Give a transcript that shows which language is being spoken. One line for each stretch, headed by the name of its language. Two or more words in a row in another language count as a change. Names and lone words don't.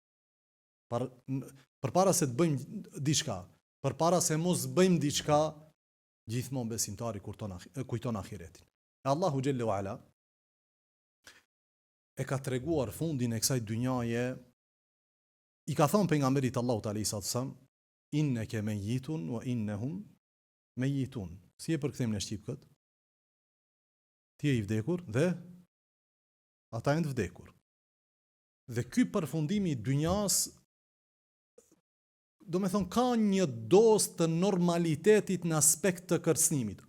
Albanian: Përpara se të bëjmë diçka, përpara se mos bëjmë diçka, gjithmonë besimtari kujton ahiretin. Allahu
Arabic: جل وعلا
Albanian: e ka treguar fundin e kësaj dynjaje, i ka thënë pejgamberit Allahut
Arabic: عليه السلام, إنك ميت وإنهم ميتون.
Albanian: Si e përkthejmë në shqip kët? Ti je i vdekur dhe ata janë të vdekur. Dhe ky përfundimi i dynjas, do me thonë, ka një dozë të normalitetit në aspekt të kërcënimit.